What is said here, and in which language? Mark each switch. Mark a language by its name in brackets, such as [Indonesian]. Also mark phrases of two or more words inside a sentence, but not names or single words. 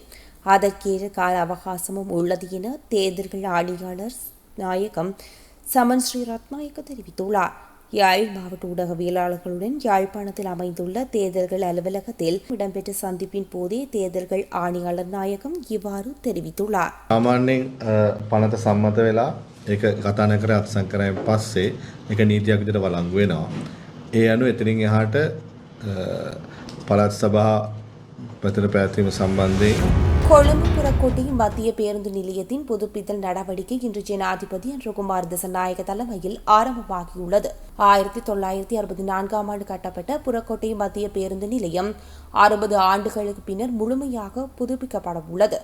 [Tamil] அதற்கேற்ற கால அவகாசமும் உள்ளது என தேர்தல்கள் ஆணையாளர் நாயகம் சமன் ஸ்ரீ ரத்நாயக்க தெரிவித்துள்ளார். யாழ் மாவட்ட ஊடகவியலாளர்களுடன் யாழ்ப்பாணத்தில் அமைந்துள்ள தேர்தல்கள் அலுவலகத்தில் இடம்பெற்ற சந்திப்பின் போதே தேர்தல்கள் ஆணையாளர் நாயகம் இவ்வாறு தெரிவித்துள்ளார். [Sinhala] සාමාන්‍යයෙන් පනත සම්මත වෙලා ඒක කතා නොකර අත්සන් කරායින් පස්සේ ඒක නීතියක් විදිහට වළංගු වෙනවා. ඒ අනුව එතනින් එහාට පළාත් සභා පැතර පැවැත්වීම සම්බන්ධයෙන් [Tamil] கொழும்பு புறக்கோட்டை மத்திய பேருந்து நிலையத்தின் புதுப்பித்தல் நடவடிக்கை இன்று ஜனாதிபதி அன்ருகுமார் திசநாயக்க தலைமையில் ஆரம்பமாகியுள்ளது. 1964ஆம் ஆண்டு கட்டப்பட்ட புறக்கோட்டை மத்திய பேருந்து நிலையம் 60 ஆண்டுகளுக்கு பின்னர் முழுமையாக புதுப்பிக்கப்பட உள்ளது.